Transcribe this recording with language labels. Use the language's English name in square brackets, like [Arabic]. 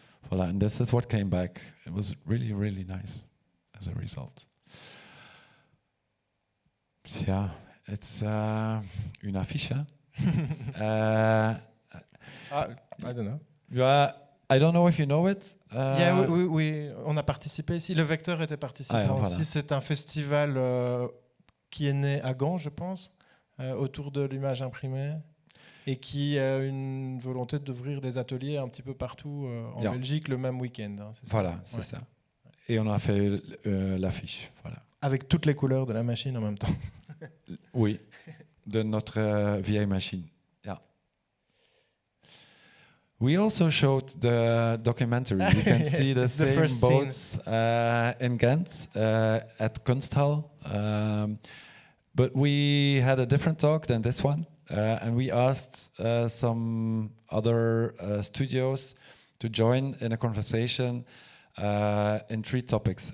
[English] Voilà, and this is what came back. It was really, really nice as a result. Yeah, it's [French] une affiche. [English] I don't know. Yeah, I don't know if you know it. [French] Yeah, oui, on a participé ici. Le Vecteur était participant voilà. aussi. C'est un festival qui est né à Gand, je pense, autour de l'image imprimée, et qui a une volonté d'ouvrir des ateliers un petit peu partout en Belgique le même week-end. Hein, c'est ça. Voilà, c'est ça. Et on a fait l'affiche. Voilà. Avec toutes les couleurs de la machine en même temps. Oui, de notre vieille machine. Yeah. [English] We also showed the documentary. You can see the same first boats in Ghent at Kunsthal. But we had a different talk than this one. And we asked some other studios to join in a conversation in 3 topics.